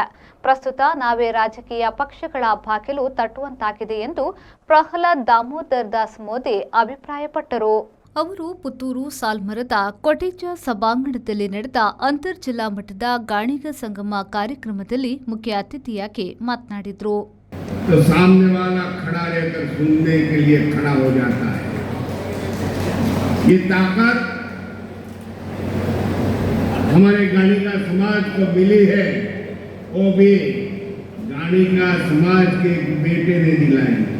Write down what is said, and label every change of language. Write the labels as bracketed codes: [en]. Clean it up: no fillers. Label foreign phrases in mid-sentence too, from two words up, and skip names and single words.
[kn] ಪ್ರಸ್ತುತ ನಾವೇ ರಾಜಕೀಯ ಪಕ್ಷಗಳ ಬಾಗಿಲು ತಟ್ಟುವಂತಾಗಿದೆ ಎಂದು ಪ್ರಹ್ಲಾದ್ ದಾಮೋದರ್ ದಾಸ್ ಮೋದಿ ಅಭಿಪ್ರಾಯಪಟ್ಟರು. ಅವರು ಪುತ್ತೂರು ಸಾಲ್ಮರದ ಕೊಟೇಚ ಸಭಾಂಗಣದಲ್ಲಿ ನಡೆದ ಅಂತರ್ ಜಿಲ್ಲಾ ಮಟ್ಟದ ಗಾಣಿಗ ಸಂಗಮ ಕಾರ್ಯಕ್ರಮದಲ್ಲಿ ಮುಖ್ಯ ಅತಿಥಿಯಾಗಿ ಮಾತನಾಡಿದರು. [hi] तो सामने वाला खड़ा रहकर सुनने के लिए खड़ा हो जाता है. ये ताकत हमारे गाणिगा समाज को मिली है, वो भी गाणिगा समाज के बेटे ने दिलाई.